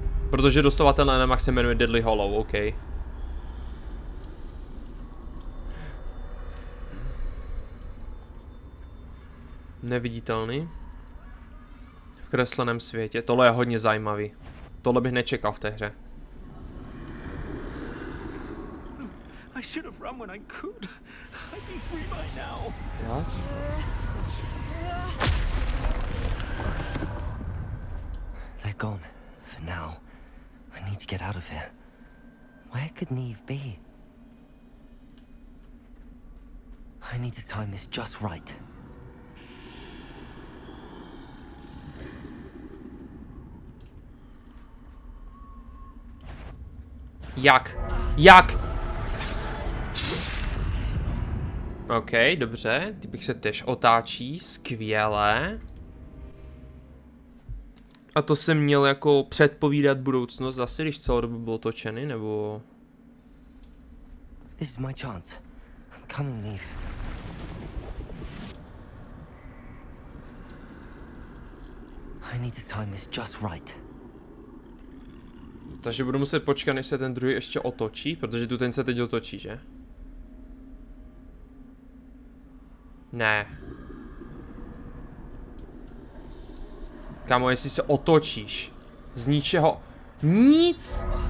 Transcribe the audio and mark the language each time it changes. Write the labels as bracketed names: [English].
[Czech] Protože doslova tenhle nemak se jmenuje Deadly Hollow, OK. Neviditelný. V kresleném světě, tohle je hodně zajímavý. Tohle bych nečekal v té hře. [English] I should have run when I could. I'd be free by now. What? They're gone. For now. I need to get out of here. Where could Neve be? I need to time this just right. [Czech] Jak? OK, dobře, typek se tež otáčí, skvěle. A to jsem měl jako předpovídat budoucnost zase, když celou dobu byl točený, nebo... [English] This is my chance. I'm coming, Neve. I need to time this just right. [Czech] Takže budu muset počkat, než se ten druhý ještě otočí, protože tu ten se teď otočí, že? Ne. Kámo, jestli se otočíš z ničeho... Nic!